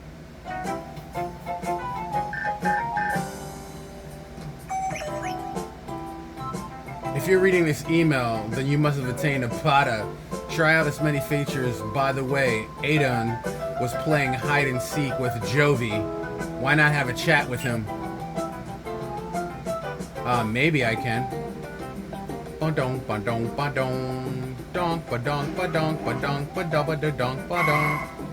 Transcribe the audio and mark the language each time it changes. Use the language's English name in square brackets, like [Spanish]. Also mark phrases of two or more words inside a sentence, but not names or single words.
[English] If you're reading this email, then you must have attained a Pada. Try out its many features. By the way, Adon was playing hide and seek with Jovi. Why not have a chat with him? Maybe I can. Ba-dong, ba-dong, ba-dong. Donk, ba-donk, ba-donk, ba-donk, ba-da-ba-da-donk, ba-donk.